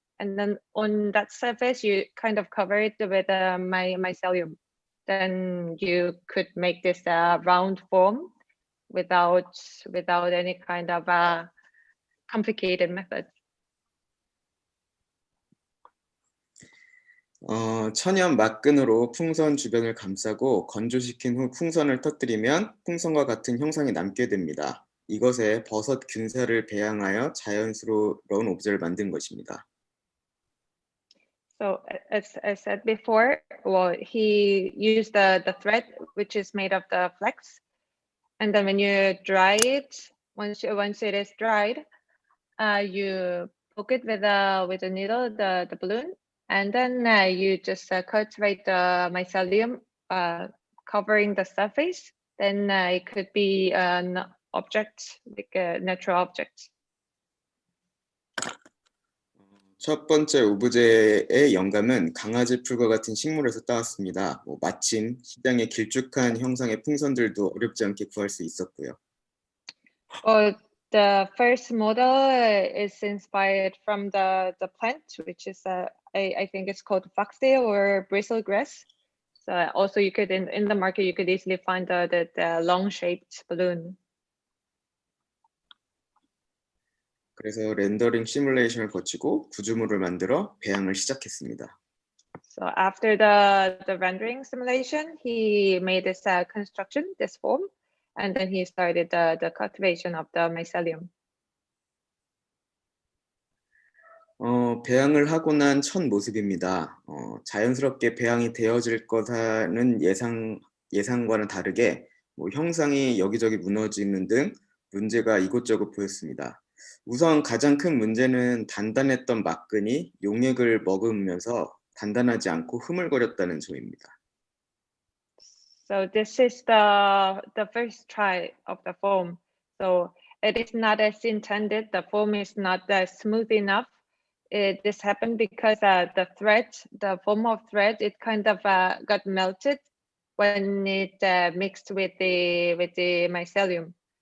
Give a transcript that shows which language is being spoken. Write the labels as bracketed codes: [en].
[en] And then on that surface, you kind of cover it with mycelium. Then you could make this round form without any kind of complicated method. [ko] 천연 막근으로 풍선 주변을 감싸고 건조시킨 후 풍선을 터뜨리면 풍선과 같은 형상이 남게 됩니다. 이것에 버섯 균사를 배양하여 자연스러운 오브제를 만든 것입니다. [en] So as I said before, well, he used the thread, which is made of the flax, and then when you dry it, once it is dried, you poke it with a needle, the balloon, and then you just cultivate the mycelium, covering the surface. Then it could be an object, like a natural object. [ko] 첫 번째 오브제의 영감은 강아지 풀과 같은 식물에서 따왔습니다. 마침 시장에 길쭉한 형상의 풍선들도 어렵지 않게 구할 수 있었고요. [en] The first model is inspired from the plant, which is I think it's called foxtail or bristlegrass. So also you could in the market you could easily find the long shaped balloon. [ko] 그래서 렌더링 시뮬레이션을 거치고 구조물을 만들어 배양을 시작했습니다. [en] So after the rendering simulation, he made this construction, this form, and then he started the cultivation of the mycelium. [ko] 배양을 하고 난 첫 모습입니다. 자연스럽게 배양이 되어질 거라는 예상과는 다르게 형상이 여기저기 무너지는 등 문제가 이곳저곳 보였습니다. 우선 가장 큰 문제는 단단했던 막근이 용액을 머금으면서 단단하지 않고 흐물거렸다는 점입니다. [en] So this is the first try of the form. So it is not as intended. The form is not smooth enough. This happened because the form of thread, it kind of got melted when it mixed with the mycelium.